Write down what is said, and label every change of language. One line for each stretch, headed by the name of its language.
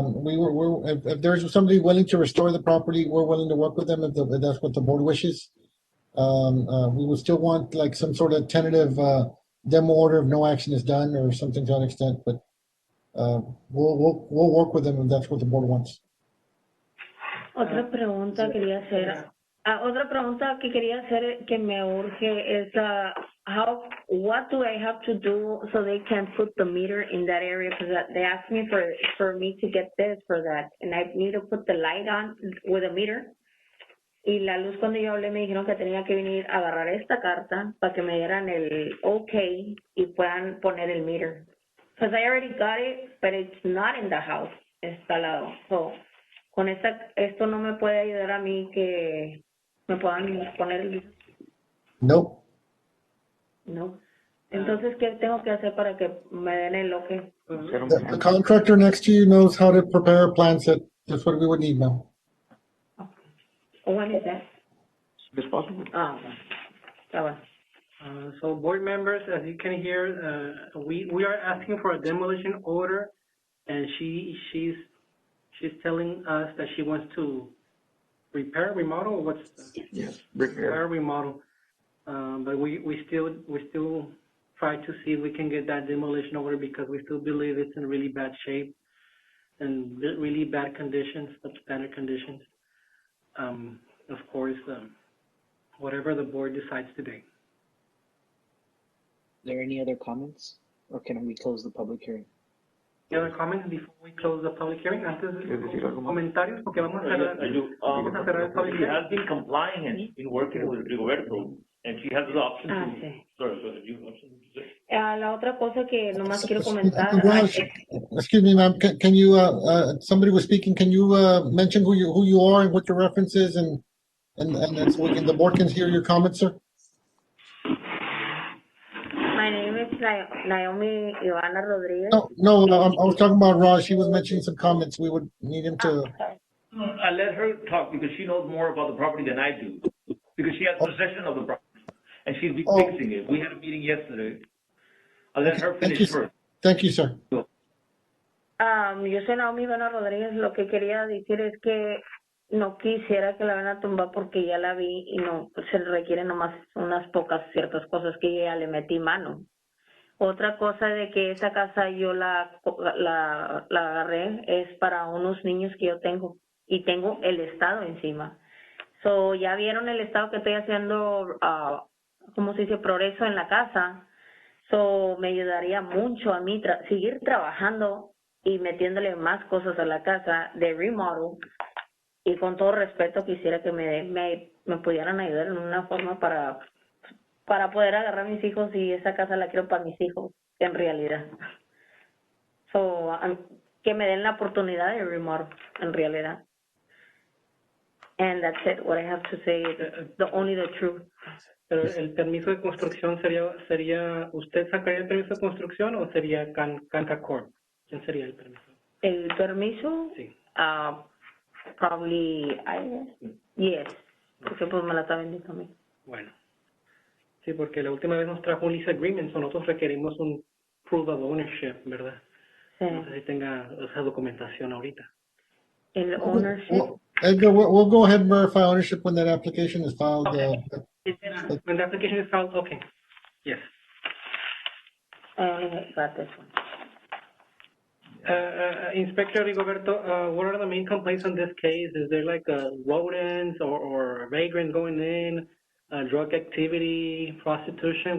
English: If there's somebody willing to restore the property, we're willing to work with them if that's what the board wishes. We would still want like some sort of tentative demo order if no action is done or something to that extent, but we'll work with them if that's what the board wants.
Spanish: Otra pregunta quería hacer. Otra pregunta que quería hacer que me urge es
English: what do I have to do so they can put the meter in that area? Because they asked me for me to get this for that, and I need to put the light on with a meter.
Spanish: Y la luz, cuando yo hablé, me dijeron que tenía que venir a agarrar esta carta para que me dieran el OK y puedan poner el meter.
English: Because I already got it, but it's not in the house.
Spanish: Está al lado. So, con esto no me puede ayudar a mí que me puedan poner el meter.
English: Nope. No.
Spanish: Entonces, ¿qué tengo que hacer para que me den el OK?
English: The contractor next to you knows how to prepare a plan set. That's what we would need now. When is that? As possible.
Spanish: Está bueno.
English: So board members, as you can hear, we are asking for a demolition order, and she's telling us that she wants to repair, remodel, or what's Yes. repair, remodel. But we still try to see if we can get that demolition order because we still believe it's in really bad shape and really bad conditions, substandard conditions. Of course, whatever the board decides today. Are there any other comments, or can we close the public hearing? Any other comments before we close the public hearing?
Spanish: Antes comentarios, porque vamos a cerrar el public
English: She hearing. has been complying and she's been working with Rigoberto, and she has the option to.
Spanish: Sí.
English: Sorry, go ahead. You have something to say?
Spanish: La otra cosa que nomás quiero comentar.
English: Raj, excuse me, ma'am. Can you? Somebody was speaking. Can you mention who you are and what your reference is, and so the board can hear your comments, sir? My name is Naomi Ivana Rodriguez. No. I was talking about Raj. He was mentioning some comments. We would need him to. I let her talk because she knows more about the property than I do, because she has possession of the property, and she's been fixing it. We had a meeting yesterday. I'll let her finish first. Thank you, sir.
Spanish: Yo soy Naomi Ivana Rodríguez. Lo que quería decir es que no quisiera que la van a tumbar porque ya la vi y no se requieren nomás unas pocas ciertas cosas que yo ya le metí mano. Otra cosa de que esa casa yo la agarré es para unos niños que yo tengo y tengo el estado encima. So, ya vieron el estado que estoy haciendo, ¿cómo se dice? Progreso en la casa. So, me ayudaría mucho a mí seguir trabajando y metiéndole más cosas a la casa de remodel. Y con todo respeto quisiera que me pudieran ayudar en una forma para poder agarrar a mis hijos, y esa casa la quiero para mis hijos, en realidad. So, que me den la oportunidad de remodel, en realidad.
English: And that's it, what I have to say, only the truth.
Spanish: Pero el permiso de construcción sería ¿usted sacaría el permiso de construcción o sería Canca Corp? ¿Quién sería el permiso? El permiso, Sí.
English: Probably, yes,
Spanish: porque pues me la está vendiendo a mí. Bueno. Sí, porque la última vez nos trajo un lease agreement, nosotros requerimos un proof of ownership, ¿verdad? Sí. No sé si tenga esa documentación ahorita. El ownership.
English: Edgar, we'll go ahead and verify ownership when that application is filed. Okay. When the application is filed, okay. Yes. I only got this one. Inspector Rigoberto, what are the main complaints on this case? Is there like rodents or vagrants going in, drug activity, prostitution?